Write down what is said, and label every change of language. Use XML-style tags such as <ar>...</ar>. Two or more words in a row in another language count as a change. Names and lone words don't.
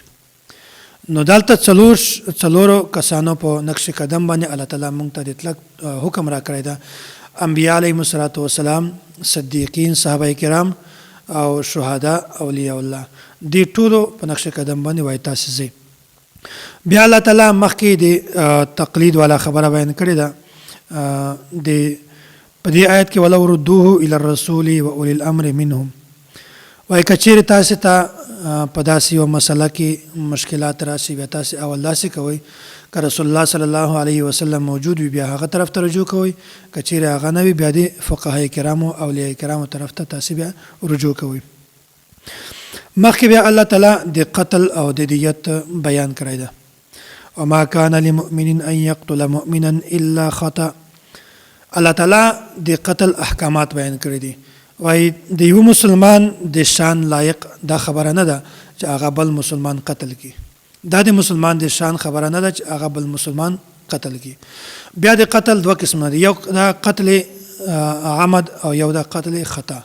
<ps>نو دلته څلورو کسانو په نقش قدم باندې الله تعالی موږ ته د اطلاق حکم را کړی دا انبیاء</ps> <ar>علیهم السلام</ar> <ps>صدیقین صحابه کرام او شهدا اولیاء الله دې ټولو په نقش قدم باندې وای تاسو ځئ. بیا الله تعالی مخکې د تقلید والا خبره بیان کړې ده د په دې آیت کې</ps> <ar>ولو ردوه الی الرسول و اولی الامر منهم</ar> <ps>وای کچیر تاسو ته په داسې یو مسله کې مشکلات راشي بیا تاسو اول داسې کوئ که رسول الله</ps> <ar>صلی الله علیه وسلم</ar> <ps>موجود وي بیا هغه طرف ته رجوع کوئ کچیر هغه نه وي بیا د فقهای کرامو اولیاء کرامو طرف ته تاسو بیا رجوع کوئ. مخکې بیا الله تعالی د قتل او د دیت بیان کړی ده.</ps> <ar>وما كان لمؤمن ان يقتل مؤمنا الا خطأ.</ar> <ps>الله تعالی د قتل احکامات بیان کړی دي. وای د یو مسلمان د شان لایق دا خبره نه ده چې هغه بل مسلمان قتل کی. دا د مسلمان د شان خبره نه ده چې هغه بل مسلمان قتل کی. بیا د قتل دوه قسمه دي، یو دا قتل عمد او یو دا قتل خطا.</ps>